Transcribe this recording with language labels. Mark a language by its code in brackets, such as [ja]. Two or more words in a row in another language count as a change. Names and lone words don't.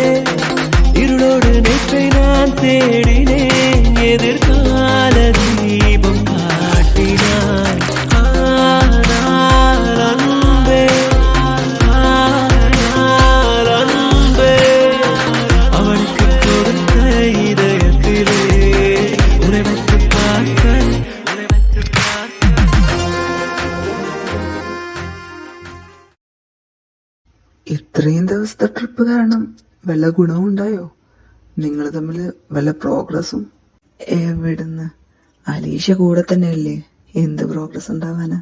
[ta] இருளோடு நேற்றை நான் தேடினேன், எதிர்கால தீபம் காட்டினாய். ஆனால் அன்பே, ஆனால் அன்பே, அவளுக்கு கொடுத்த இதயத்திலே உன்னை வைத்து பார்க்க, உன்னை வைத்து பார்க்க. [ml] ഇത്രയും ദിവസത്തെ ട്രിപ്പ് കാരണം വല്ല ഗുണവും ഉണ്ടായോ? നിങ്ങൾ തമ്മിൽ വല്ല പ്രോഗ്രസും? എവിടുന്ന്? അലീഷ കൂടെ തന്നെയല്ലേ, എന്ത് പ്രോഗ്രസ് ഉണ്ടാവാനാ?